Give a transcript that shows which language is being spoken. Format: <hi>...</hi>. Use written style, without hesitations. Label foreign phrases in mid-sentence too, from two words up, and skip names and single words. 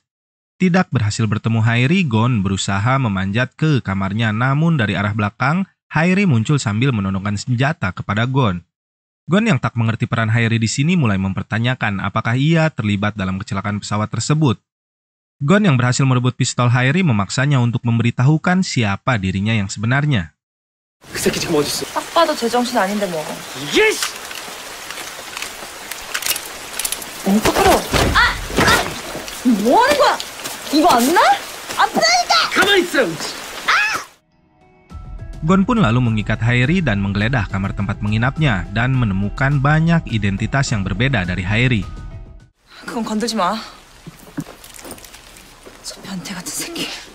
<id>Tidak berhasil bertemu Hairi, Gon berusaha memanjat ke kamarnya, namun dari arah belakang, Hairi muncul sambil menodongkan senjata kepada Gon. Gon yang tak mengerti peran Hairi di sini mulai mempertanyakan apakah ia terlibat dalam kecelakaan pesawat tersebut. Gon yang berhasil merebut pistol Hairi memaksanya untuk memberitahukan siapa dirinya yang sebenarnya.</id> <ko>그 새끼 지금 어디 있어? 딱 봐도 제정신 아닌데 뭐. 이게 씨! 똑바로. 뭐 하는 거야? 이거 안 나? 아프다니까! 가만히 있어.</ko> <id>Gon pun lalu mengikat Hairi dan menggeledah kamar tempat menginapnya dan menemukan banyak identitas yang berbeda dari Hairi.</id> <ko>그건 건들지 마. 저 변태 같은 새끼.</ko>